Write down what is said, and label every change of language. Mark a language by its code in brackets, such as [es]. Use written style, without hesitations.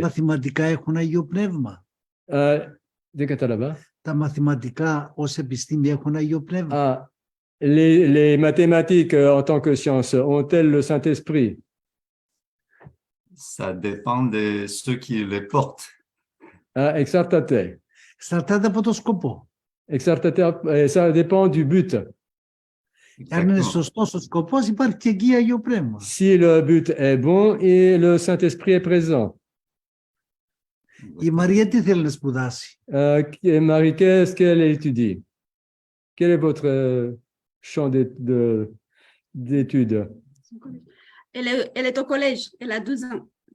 [el] μαθηματικά έχουν Αγίο Πνεύμα? Δεν κατάλαβα. Τα μαθηματικά ως επιστήμη έχουν Αγίο Πνεύμα? [fr] Les mathématiques en tant que science ont-elles le Saint-Esprit? Ça dépend de ceux qui les portent. [el] Εξαρτάται. Εξαρτάται από το σκοπό. [fr] Ça dépend du but. [el] Αν είναι σωστός ο σκοπός, υπάρχει και εκεί Αγίο Πνεύμα. [fr] Si le but est bon et le Saint-Esprit est présent. [el] Η Μαρία τι θέλει να σπουδάσει? [fr] Marie, qu'est-ce qu'elle étudie? Quel est votre champ d'études? Elle est au collège, elle a 12 ans.